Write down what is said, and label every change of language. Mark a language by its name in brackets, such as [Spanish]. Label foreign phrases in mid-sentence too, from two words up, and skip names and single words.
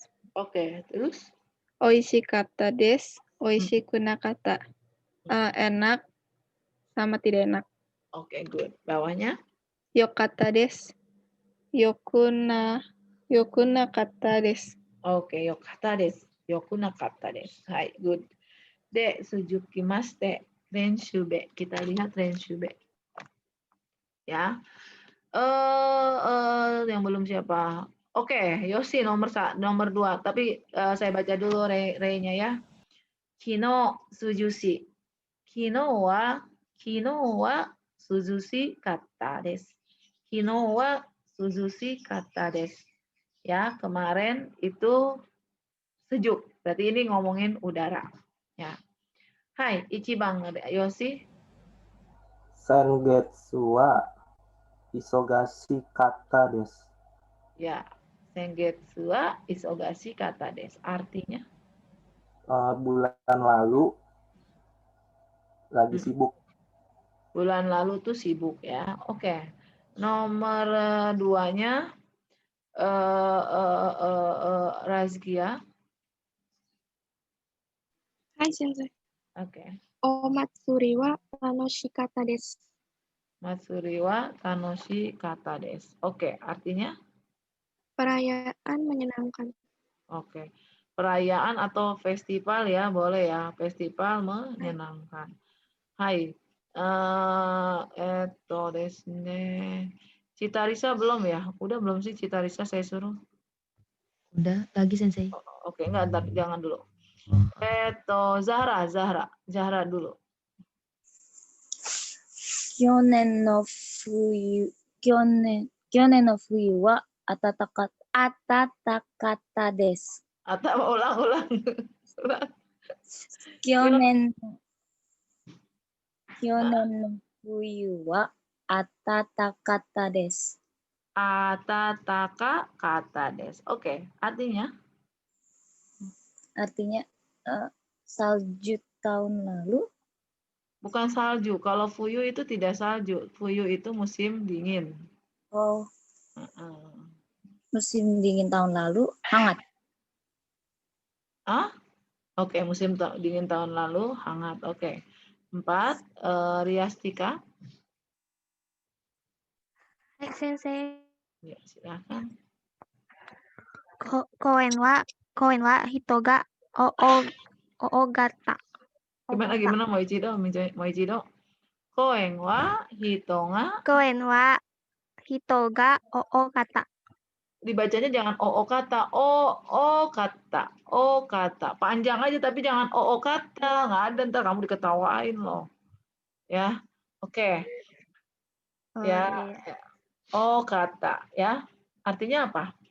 [Indonesian] Oke, terus? [Japanese] おいしかったです、おいしくなかった. [Indonesian] Enak sama tidak enak. Oke, good. Bawahnya? [Japanese] よかったです、よくなかったです. [Indonesian] Oke, [Japanese] よかったです。よくなかったです。はい, good. で、つづきまして。れんしゅうべ. [Indonesian] Kita lihat renshube. Ya. Yang belum siapa? Oke, Yosi nomor 2. Tapi saya baca dulu re-nya ya. [Japanese] 昨日涼しい. 昨日は涼しかったです. 昨日は涼しかったです. [Indonesian] Ya, kemarin itu sejuk. Berarti ini ngomongin udara. Ya. Hai, [Japanese] 一番 Yoshi. 先月は忙しかったです. Ya, 先月は忙しかったです. Artinya? [Indonesian] Bulan lalu lagi sibuk. Bulan lalu tuh sibuk ya. Oke. Nomor 2-nya Razkia. [Japanese] はい、先生. [Indonesian] Oke. [Japanese] お祭りは楽しかったです. 祭りは楽しかったです. [Indonesian] Oke, artinya? Perayaan menyenangkan. Oke. Perayaan atau festival ya, boleh ya. Festival menyenangkan. [Japanese] はい。ですね. [Indonesian] Citarisa belum ya? Udah belum sih Citarisa saya suruh? Udah, lagi Sensei. Oke, enggak, ntar jangan dulu. Zahra dulu. [Japanese] 去年の冬は暖かったです。 [Indonesian] Atau ulang. [Japanese] 去年の冬は暖かったです。暖かったです. [Indonesian] Oke, artinya? Artinya salju tahun lalu. Bukan salju. Kalau fuyu itu tidak salju. Fuyu itu musim dingin. Oh. Musim dingin tahun lalu hangat. Oke, musim dingin tahun lalu hangat. Oke. 4, Riastika. [Japanese] はい、先生. [Indonesian] Ya, silakan. [Japanese] 公園は人ががた. Gimana もう一度？公園は人んが. 公園は人ががた. [Indonesian] Dibacanya jangan kata. [Japanese] おかった. [Indonesian] Panjang aja tapi jangan kata. Nggak ada, ntar kamu diketawain loh. Ya. Oke. Ya. Iya. [Japanese] おかった [Indonesian] ya. Artinya apa?